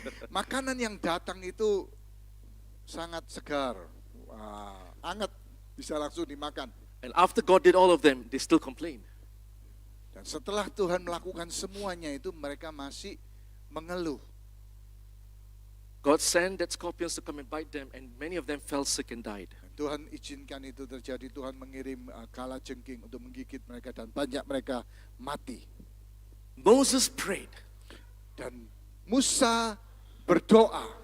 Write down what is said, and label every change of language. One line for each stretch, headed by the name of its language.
Indonesian: Makanan yang datang itu sangat segar, hangat, bisa langsung dimakan.
English: And after God did all of them, they still complained.
Indonesian: Dan setelah Tuhan melakukan semuanya itu, mereka masih mengeluh.
English: God sent that scorpions to come and bite them, and many of them fell sick and died.
Indonesian: Dan Tuhan izinkan itu terjadi. Tuhan mengirim kalajengking untuk menggigit mereka dan banyak mereka mati.
English: Moses prayed,
Indonesian: Dan Musa berdoa,